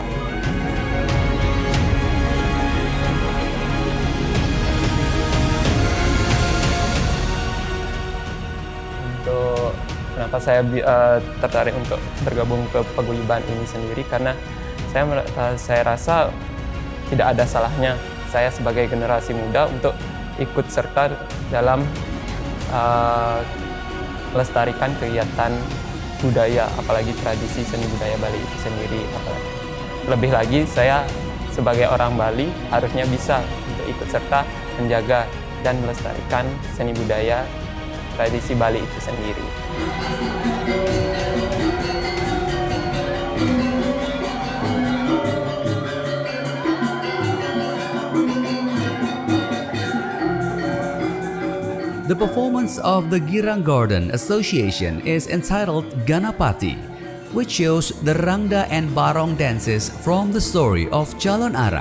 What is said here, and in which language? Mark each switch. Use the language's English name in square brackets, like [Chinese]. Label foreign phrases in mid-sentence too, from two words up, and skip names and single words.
[Indonesian] Untuk kenapa saya tertarik untuk bergabung ke Paguyuban ini sendiri, karena saya rasa tidak ada salahnya saya sebagai generasi muda untuk ikut serta dalam melestarikan kegiatan budaya, apalagi tradisi seni budaya Bali itu sendiri. Lebih lagi, saya sebagai orang Bali harusnya bisa untuk ikut serta menjaga dan melestarikan seni budaya tradisi Bali itu sendiri. [English] The performance of the Girang Garden Association is entitled Ganapati, which shows the Rangda and Barong dances from the story of Calon Arang.